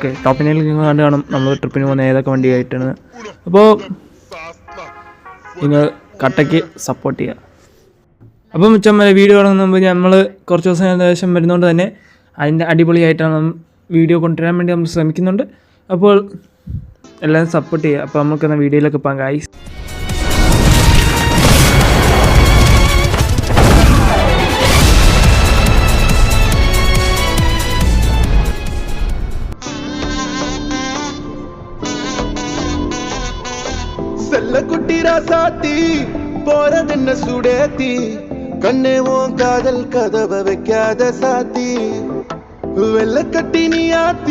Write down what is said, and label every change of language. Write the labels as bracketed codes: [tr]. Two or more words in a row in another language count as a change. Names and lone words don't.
[ml] ഓക്കെ, ടോപ്പിനിൽ നിങ്ങൾ കണ്ട് കാണും നമ്മൾ ട്രിപ്പിന് പോകുന്ന ഏതൊക്കെ വണ്ടിയായിട്ടാണ്. അപ്പോൾ നിങ്ങൾ കട്ടയ്ക്ക് സപ്പോർട്ട് ചെയ്യുക. അപ്പം മച്ചന്മാരെ, വീഡിയോ തുടങ്ങുന്ന മുമ്പ് നമ്മൾ കുറച്ച് ദിവസം ശേഷം വരുന്നതുകൊണ്ട് തന്നെ അതിൻ്റെ അടിപൊളിയായിട്ടാണ് വീഡിയോ കൊണ്ടുവരാൻ വേണ്ടി നമ്മൾ ശ്രമിക്കുന്നുണ്ട്. അപ്പോൾ എല്ലാവരും സപ്പോർട്ട് ചെയ്യുക. അപ്പോൾ നമുക്കെന്ന വീഡിയോയിലൊക്കെ പോകാം ഗൈസ്. [ta] செல்லக்குட்டி ராசாத்தி போறதென்ன சுடேத்தி கண்ணே உன் காதல் கதவை வைக்காத சாத்தி வெள்ளக்கட்டி நீ ஆத்தி